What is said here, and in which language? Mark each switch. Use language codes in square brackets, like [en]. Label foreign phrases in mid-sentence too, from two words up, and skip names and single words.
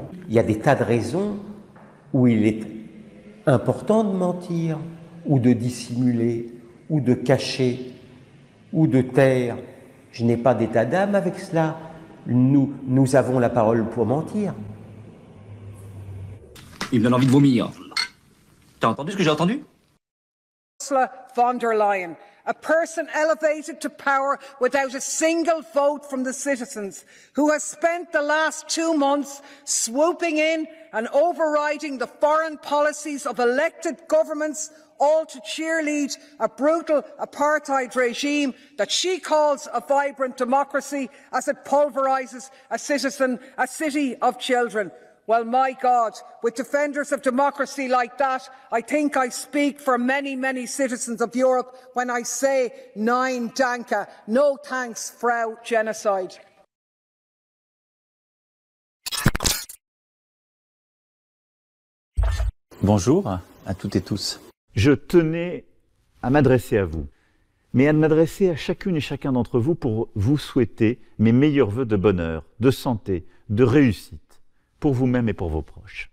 [fr] Il y a des tas de raisons où il est important de mentir, ou de dissimuler, ou de cacher, ou de taire. Je n'ai pas d'état d'âme avec cela. Nous avons la parole pour mentir. Il me donne envie de vomir. T'as entendu ce que j'ai entendu? [en] Ursula von der Leyen, a person elevated to power without a single vote from the citizens, who has spent the last 2 months swooping in and overriding the foreign policies of elected governments, all to cheerlead a brutal apartheid regime that she calls a vibrant democracy as it pulverises a city of children. Well, my God, with defenders of democracy like that, I think I speak for many, many citizens of Europe when I say [de] Nein Danke, [en] no thanks, Frau Genocide. [fr] Bonjour à toutes et tous. Je tenais à m'adresser à vous, mais à m'adresser à chacune et chacun d'entre vous pour vous souhaiter mes meilleurs vœux de bonheur, de santé, de réussite, pour vous-même et pour vos proches.